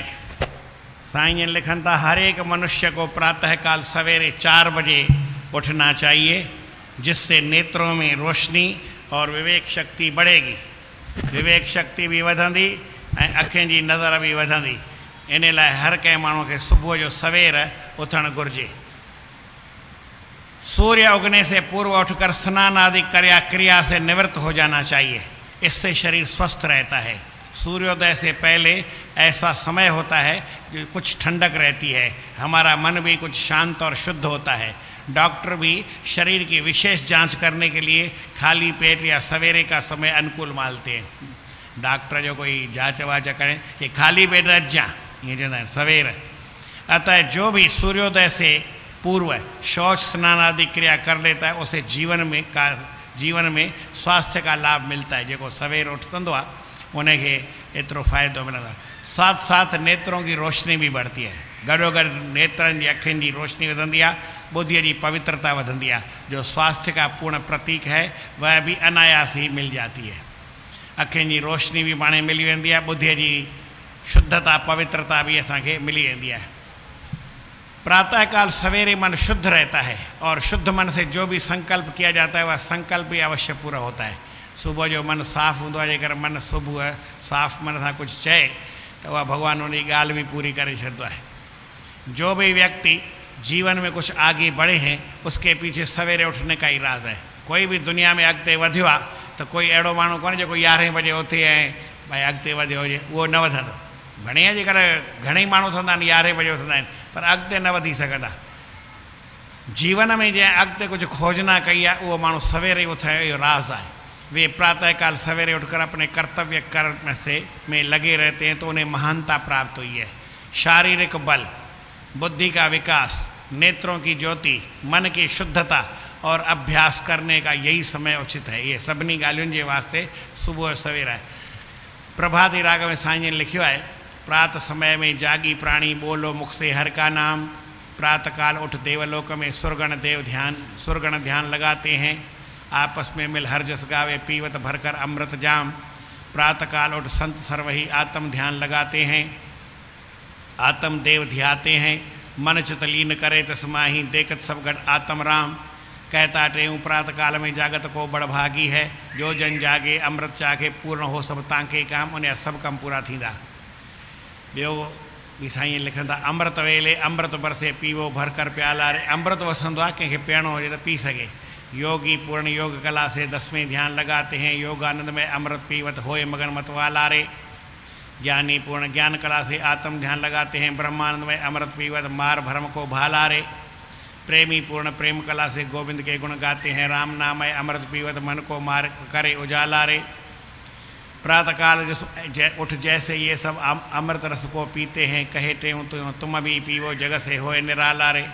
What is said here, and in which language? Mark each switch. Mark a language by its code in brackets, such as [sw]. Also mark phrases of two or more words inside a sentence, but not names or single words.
[hi] साईं [sd] जिन लिखन था [hi] हर एक मनुष्य को प्रातःकाल सवेरे 4 बजे उठना चाहिए, जिससे नेत्रों में रोशनी और विवेक शक्ति बढ़ेगी। [sd] विवेक शक्ति भी वधंदी ऐं अखियुनि जी नज़र भी वधंदी। इन लाइ हर कंहिं माण्हू खे सुबुह जो सवेर उथणु घुरिजे। [hi] सूर्य उगने से पूर्व उठकर स्नान आदि क्रिया से निवृत्त हो जाना चाहिए, इससे शरीर स्वस्थ रहता है। सूर्योदय से पहले ऐसा समय होता है जो कुछ ठंडक रहती है, हमारा मन भी कुछ शांत और शुद्ध होता है। डॉक्टर भी शरीर की विशेष जांच करने के लिए खाली पेट या सवेरे का समय अनुकूल मानते हैं। [sd] डॉक्टर जो कोई जांच वाच करें कि खाली पेट रख जा, ये जो है सवेरे। [hi] अतः जो भी सूर्योदय से पूर्व शौच स्नान आदि क्रिया कर लेता है उसे जीवन में स्वास्थ्य का लाभ मिलता है। [sd] जो सवेर उठंदो आहे उनखे एतिरो फ़ाइदो मिलंदो आहे। [hi] साथ साथ नेत्रों की रोशनी भी बढ़ती है। [sd] गॾोगॾु नेत्रनि जी अखियुनि जी रोशनी वधंदी आहे, [hi] बुद्धि की पवित्रता [sd] वधंदी आहे। [hi] जो स्वास्थ्य का पूर्ण प्रतीक है वह भी अनायास ही मिल जाती है। [sd] अखियुनि जी रोशनी भी पाणे मिली वेंदी आहे, [hi] बुद्धि की शुद्धता [sd] पवित्रता भी असांखे मिली वेंदी आहे। [hi] प्रातःकाल सवेरे मन शुद्ध रहता है और शुद्ध मन से जो भी संकल्प किया जाता है वह संकल्प भी अवश्य पूरा होता है। [sd] सुबह जो मन साफ़ होंदो आहे, जेकर मन सुबह साफ़ मन सां कुछ चए [hi] तो वह भगवान [sd] उन गाल भी पूरी करे छॾंदो आहे। [hi] जो भी व्यक्ति जीवन में कुछ आगे बढ़े हैं उसके पीछे सवेरे उठने का ही राज है। [sd] कोई भी दुनिया में अॻिते वधियो आहे तो कोई अहिड़ो माण्हू कोन्हे जेको 11 बजे उथे ऐं भाई अॻिते वधियो हुजे, उहो न वधंदो। घणे अॼुकल्ह घणेई माण्हू थींदा आहिनि 11 बजे उथंदा आहिनि पर अॻिते न वधी सघंदा। जीवन में जंहिं अॻिते कुछ खोजना कई आहे उहो माण्हू सवेरे उथण जो राज आहे। [hi] वे प्रातःकाल सवेरे उठकर अपने कर्तव्य कर्म में लगे रहते हैं तो उन्हें महानता प्राप्त हुई है। शारीरिक बल, बुद्धि का विकास, नेत्रों की ज्योति, मन की शुद्धता और अभ्यास करने का यही समय उचित है। [sd] ये सभिनी ॻाल्हियुनि जे वास्ते सुबुह सवेरा है। प्रभाती राग में साईं ने लिखियो है, [hi] प्रात समय में जागी प्राणी बोलो मुख से हर का नाम, प्रातःकाल उठ देवलोक में सुरगण ध्यान लगाते हैं, आपस में मिल हर जस गावे पीवत भरकर अमृत जाम, प्रातःकाल उठ संत सर्वही आत्म ध्यान लगाते हैं, आत्म देव ध्याते हैं, मन चितलीन करे तस्माही देखत सब गढ़ आत्म राम, कहता टेऊँ प्रातःकाल में जागत को बड़भागी है, जो जन जागे अमृत चाखे पूर्ण हो सब तांके काम, उन्हें [sd] सब कम पूरा थींदा। ॿियो बि साईं लिखंदा, [hi] अमृत वेले अमृत बरसे पीवो भर कर प्याला रे, [sd] अमृत वसंदो आहे कंहिंखे पीअणो हुजे त पी सघे। [hi] योगी पूर्ण योग कला से 10वें ध्यान लगाते हैं, योगानंद में अमृत पीवत होए मगन मत वाला रे, ज्ञानी पूर्ण ज्ञान कला से आत्म ध्यान लगाते हैं, ब्रह्मानंद में अमृत पीवत मार भरम को भाला रे, प्रेमी पूर्ण प्रेम कला से गोविंद के गुण गाते हैं, राम नाम है अमृत पीवत मन को मार करे उजाला रे, प्रातःकाल उठ जैसे ये सब अमृत रस को पीते हैं, कहे टेऊँ तुम भी पीवो जग से होए निराला रे।